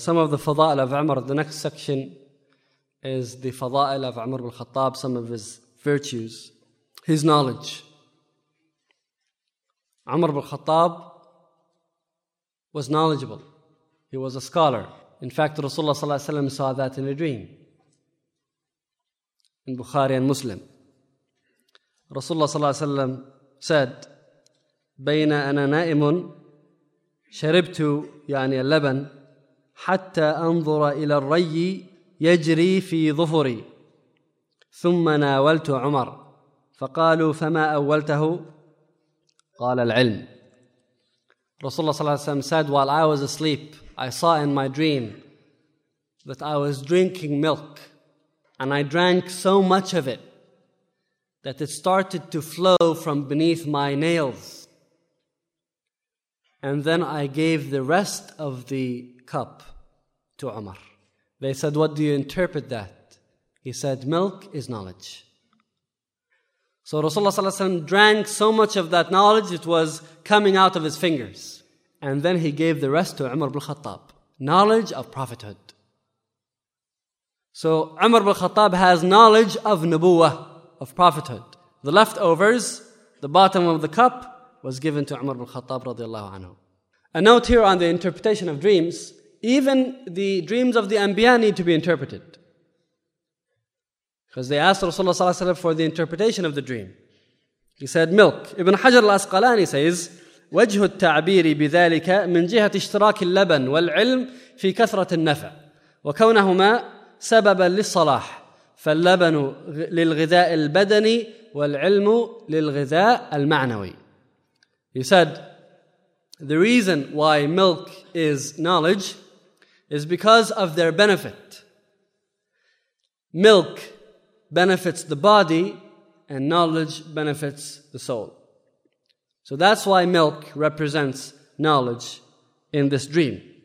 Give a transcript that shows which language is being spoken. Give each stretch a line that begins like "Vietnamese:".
English: Some of the fada'il of Umar, the next section is the fada'il of Umar al-Khattab, some of his virtues, his knowledge. Umar al-Khattab was knowledgeable. He was a scholar. In fact, Rasulullah sallallahu alayhi wa sallam saw that in a dream. In Bukhari and Muslim. Rasulullah sallallahu alayhi wa sallam said,
Arabic: بين أنا نائم شربت يعني اللبن حتى أنظر إلى الري يجري في ظفري ثم ناولت عمر فقالوا فما أولته قال العلم.
English: Rasulullah صلى الله عليه وسلم said, while I was asleep, I saw in my dream that I was drinking milk, and I drank so much of it that it started to flow from beneath my nails. And then I gave the rest of the cup to Umar. They said, what do you interpret that? He said, milk is knowledge. So Rasulullah صلى الله عليه وسلم drank so much of that knowledge, it was coming out of his fingers. And then he gave the rest to Umar ibn Khattab. Knowledge of prophethood. So Umar ibn Khattab has knowledge of nubuwah, of prophethood. The leftovers, the bottom of the cup, was given to Umar ibn Khattab radiallahu anhu. A note here on the interpretation of dreams. Even the dreams of the Anbiya need to be interpreted, because they asked Rasulullah صلى الله عليه وسلم for the interpretation of the dream. He said, milk.
Arabic: Ibn Hajar al-Asqalani says, وجه التعبير بذلك من جهة اشتراك اللبن والعلم في كثرة النفع وكونهما سببا للصلاح فاللبن للغذاء البدني والعلم للغذاء المعنوي.
English: He said, the reason why milk is knowledge is because of their benefit. Milk benefits the body and knowledge benefits the soul. So that's why milk represents knowledge in this dream.